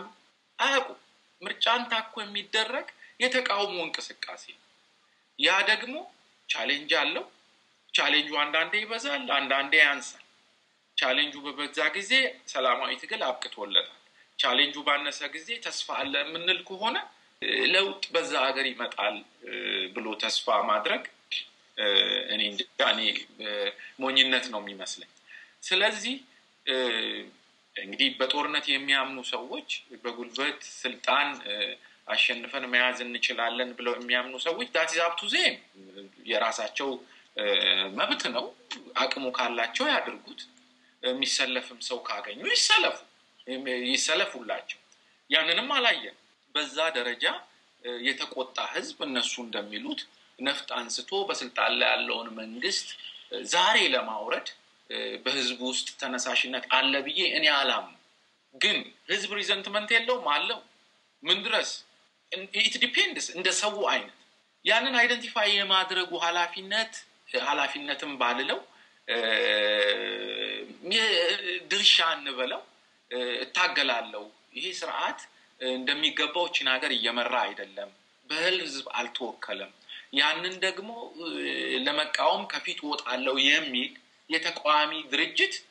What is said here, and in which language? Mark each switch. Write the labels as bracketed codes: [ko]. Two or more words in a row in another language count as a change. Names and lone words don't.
[am] አያውቁም። ምርጫን ታኮ የሚደረግ የተቃውሞ እንቅስቃሴ ያ ደግሞ ቻሌንጅ አለው። ቻሌንጁ አንዳንዴ ይበዛል፣ አንዳንዴ ያንሳል። ቻሌንጁ በበዛ ጊዜ ሰላማዊ ትግል አብቅቶለታል። ቻሌንጁ ባነሰ ጊዜ ተስፋ አለ የምንል ከሆነ ለውጥ በዛ ሀገር ይመጣል ብሎ ተስፋ ማድረግ እኔ ሞኝነት ነው የሚመስለኝ። ስለዚህ እንግዲህ በጦርነት የሚያምኑ ሰዎች በጉልበት ስልጣን አሸንፈን መያዝ እንችላለን ብለው የሚያምኑ ሰዎች [en] that is up to them [am] የራሳቸው መብት ነው። አቅሙ ካላቸው ያድርጉት። የሚሰለፍም ሰው ካገኙ ይሰለፉላቸው። ያንንም አላየን። በዛ ደረጃ የተቆጣ ህዝብ እነሱ እንደሚሉት ነፍጥ አንስቶ በስልጣን ላይ ያለውን መንግስት ዛሬ ለማውረድ በህዝብ ውስጥ ተነሳሽነት አለ ብዬ እኔ አላም። ግን ህዝብ ሪዘንትመንት የለውም አለው። ምን ድረስ [en] it depends [am] እንደ ሰው አይነት ያንን አይደንቲፋይ የማድረጉ ኃላፊነት ኃላፊነትም ባልለው ድርሻ እንበለው እታገላለሁ ይሄ ስርዓት እንደሚገባው ቺን ሀገር እየመራ አይደለም በህዝብ አልተወከለም ያንን ደግሞ ለመቃወም ከፊት ወጣለው የሚል የተቋሚ ድርጅት